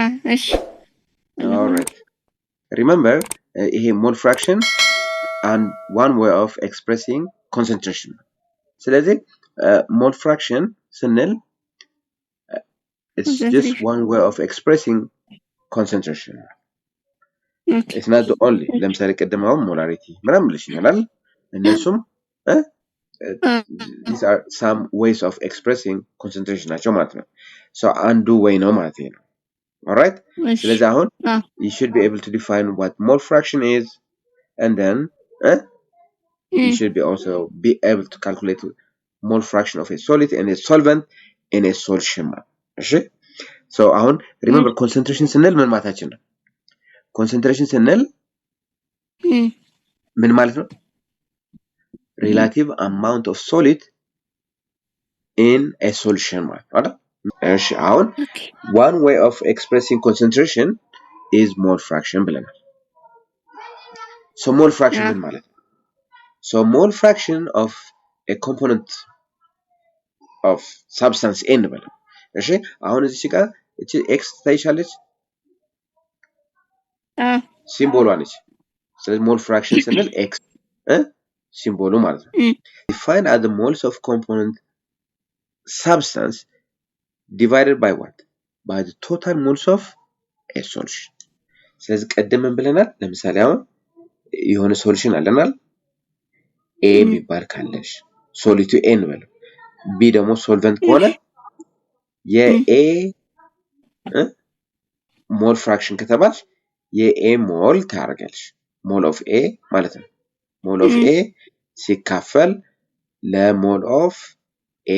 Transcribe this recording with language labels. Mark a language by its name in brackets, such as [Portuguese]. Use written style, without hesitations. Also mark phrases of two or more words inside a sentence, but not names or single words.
[Amharic] እሺ [English] all right remember ይሄ mole fraction and one way of expressing concentration ስለዚህ mole fraction ስንል it's just one way of expressing concentration okay it's not the only [Amharic] ለምሳሌ ቀደማው [English] molarity [Amharic] ምናምን ልሽኛል እነሱም [English] these are some ways of expressing concentration ናቸው [Amharic] ማለት ነው [English] so አንዱ way [Amharic] ነው ማለት ነው [English] all right [Amharic] ስለዚህ አሁን [English] you should be able to define what mole fraction is and then you should be also be able to calculate mole fraction of a solid and a solvent in a solution እሺ so አሁን remember concentration [Amharic] ስንል ምን ማለታችን ነው [English] concentration ስንል [Amharic] ምን ማለት ነው [English] relative amount of solid in a solution [Amharic] ማለት አይደል እሺ አሁን [English] one way of expressing concentration is mole fraction ብለናል so mole fraction [Amharic] ምን ማለት ነው [English] so mole fraction of a component of substance n [Amharic] ብለ እሺ አሁን እዚህ ጋር እቺ [English] x ታይሻለች [Amharic] ሲምቦሏ ነች ስለዚህ [English] mole fraction [Amharic] ስንል x ሲምቦሉ ማለት ነው [English] defined as the moles of component substance divided by what by the total moles of a solution [Amharic] ስለዚህ ቀደም ብለናል ለምሳሌ አሁን የሆነ ሶሉሽን አለናል a ቢባል ካለሽ ሶሊቱ n በለው b ደግሞ ሶልቨንት ከሆነ የa [English] mole fraction [Amharic] ከተባልሽ የa ሞል ታርገልሽ [English] mole of a [Amharic] ማለት ነው [English] mole of a [Amharic] ሲካፈል ለሞል ኦፍ a